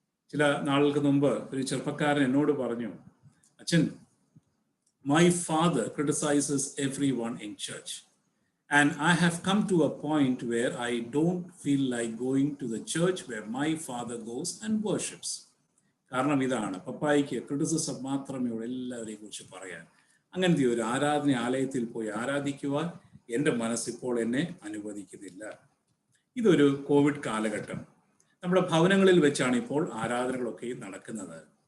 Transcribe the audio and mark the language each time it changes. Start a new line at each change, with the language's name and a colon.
Malayalam: ചില നാളുകൾക്ക് മുമ്പ് ഒരു ചെറുപ്പക്കാരൻ എന്നോട് പറഞ്ഞു, അച്ഛൻ,
English: My father criticizes everyone in church. And I have come to a point where I don't feel like going to the church where my father goes and worships.
Malayalam: കാരണം ഇതാണ്, പപ്പായിക്ക് ക്രിറ്റിസിസം മാത്രമേ ഉള്ളൂ എല്ലാവരെയും കുറിച്ച് പറയാൻ. അങ്ങനത്തെ ഒരു ആരാധനാലയത്തിൽ പോയി ആരാധിക്കുവാൻ എൻ്റെ മനസ്സിപ്പോൾ എന്നെ അനുവദിക്കുന്നില്ല. ഇതൊരു കോവിഡ് കാലഘട്ടം. നമ്മുടെ ഭവനങ്ങളിൽ വെച്ചാണ് ഇപ്പോൾ ആരാധനകളൊക്കെയും നടക്കുന്നത്.